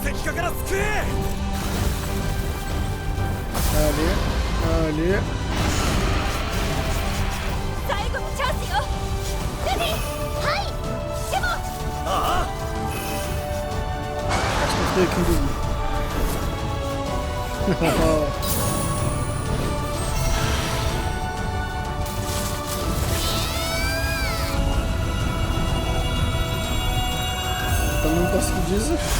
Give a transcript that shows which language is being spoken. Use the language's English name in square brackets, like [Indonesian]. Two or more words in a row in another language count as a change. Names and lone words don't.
[French] Allez, allez. [Japanese] 最後のチャンスよレディーはいでも [French] On se retrouve avec une double. T'as même pas ce qu'ils disent.